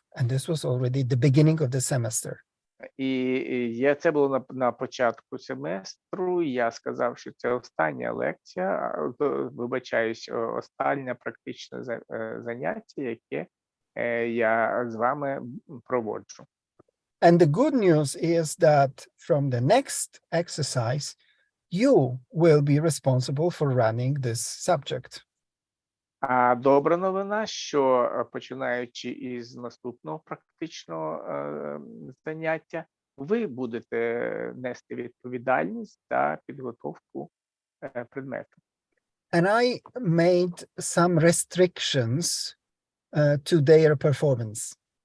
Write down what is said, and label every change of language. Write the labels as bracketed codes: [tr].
[en] And this was already the beginning of the semester. [uk] І це було на початку семестру, і я сказав, що це остання лекція, вибачаюсь, останнє практичне заняття, яке я з вами проводжу. [en] And the good news is that from the next exercise, you will be responsible for running this subject. [uk] А добра новина, що починаючи із наступного практичного заняття, ви будете нести відповідальність за підготовку предмету. [en] And I made some restrictions to their performance.